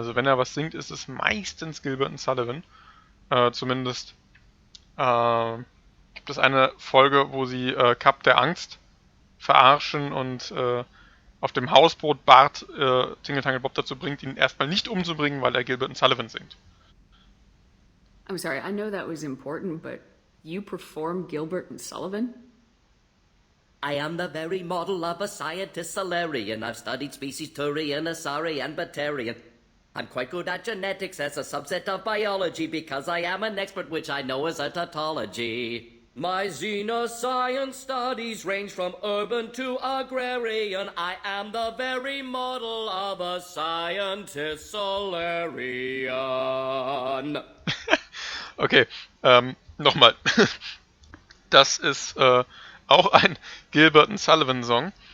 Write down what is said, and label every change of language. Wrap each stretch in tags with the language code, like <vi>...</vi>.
<de>Also wenn er was singt, ist es meistens Gilbert und Sullivan. Zumindest gibt es eine Folge, wo sie Kap der Angst verarschen und auf dem Hausboot Bart Tingle Tangle Bob dazu bringt, ihn erstmal nicht umzubringen, weil er Gilbert und Sullivan singt.</de> <en>I'm sorry, I know that was important, but you perform Gilbert and Sullivan? I am the very model of a scientist Solarian. I've studied species Turian, Asari, and Batarian. I'm quite good at genetics as a subset of biology because I am an expert, which I know is a tautology. My xenoscience studies range from urban to agrarian. I am the very model of a scientist Solarian.</en> <de>Okay, nochmal. Das ist auch ein Gilbert und Sullivan Song.</de>